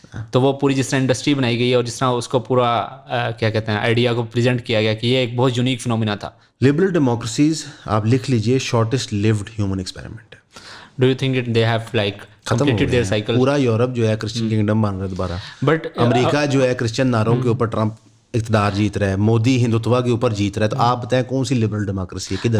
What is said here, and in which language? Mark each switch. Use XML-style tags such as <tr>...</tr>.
<ur>تو وہ پوری جس طرح انڈسٹری بنائی گئی ہے اور جس طرح اس کو پورا کیا کہتے ہیں آئیڈیا کو پریزنٹ کیا گیا کہ یہ ایک بہت یونیک فنومینا تھا. لبرل ڈیموکریسیز آپ لکھ لیجئے</ur> <en>shortest lived human experiment</en> <ur>ہے.</ur> <en>Do you think they have like completed their cycle?</en> <ur>پورا یورپ جو ہے کرسچن کنگڈم بن رہا ہے دوبارہ, بٹ امریکہ جو ہے کرسچن نعروں کے اوپر ٹرمپ اقتدار جیت رہا ہے, مودی ہندوتوا کے اوپر جیت رہا ہے. تو آپ بتائیں کون سی لبرل ڈیموکریسی ہے, کدھر؟</ur>